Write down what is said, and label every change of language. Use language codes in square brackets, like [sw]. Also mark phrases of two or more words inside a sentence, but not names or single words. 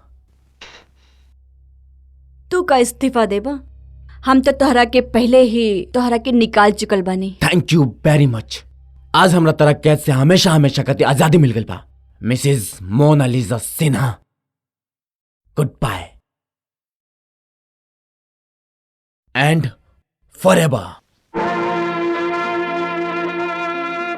[bho] तू का इस्तीफा देबा? हम तो तोहरा के पहले ही तोहरा के निकाल चुकल बानी। [en] Thank you very much. [bho] आज हमरा तरह कैद से हमेशा हमेशा खातिर आजादी मिल गई बा। [en] मिसेस मोनालिसा सिन्हा, Good bye and forever.